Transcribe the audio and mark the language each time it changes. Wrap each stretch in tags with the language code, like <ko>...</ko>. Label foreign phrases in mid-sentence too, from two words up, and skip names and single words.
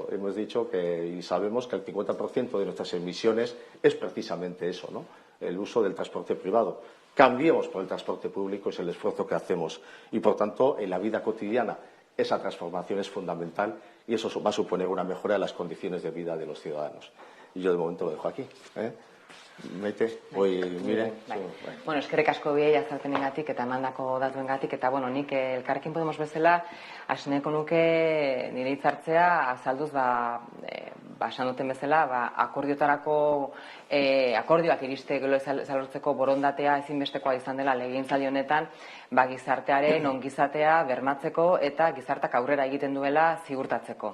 <es>Hemos dicho y sabemos que el 50% de nuestras emisiones es precisamente eso, ¿no? El uso del transporte privado. Cambiemos por el transporte público, es el esfuerzo que hacemos. Y, por tanto, en la vida cotidiana esa transformación es fundamental y eso va a suponer una mejora de las condiciones de vida de los ciudadanos. Y yo, de momento, lo dejo aquí. Maite, mire.</es> <eu>Bueno, eskerrik asko biei azalpenengatik eta emandako datuengatik, eta nik Elkarrekin Podemos bezala hasi nahiko nuke nire hitzartzea azalduz esan duten bezala akordioak iriste lortzeko borondatea ezinbestekoa izan dela legegintzaldi honetan gizartearen ongizatea bermatzeko eta gizartak aurrera egiten duela ziurtatzeko.</eu>